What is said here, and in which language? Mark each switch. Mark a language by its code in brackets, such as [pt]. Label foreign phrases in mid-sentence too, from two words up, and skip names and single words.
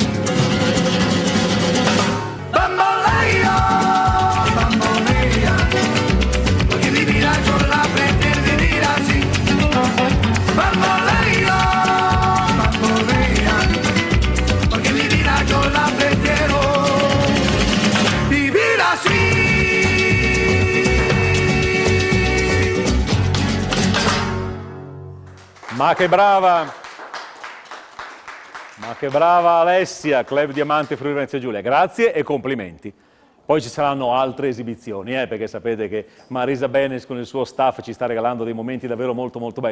[es] Bamboleo, bambolea, porque mi vida yo la pretendo vivir así. Bamboleo, bambolea, porque mi vida yo la prefiero vivir así. [it] Ma che brava Alessia, Club Diamante Friuli Venezia Giulia, grazie e complimenti. Poi ci saranno altre esibizioni, perché sapete che Marisa Bennes con il suo staff ci sta regalando dei momenti davvero molto molto belli.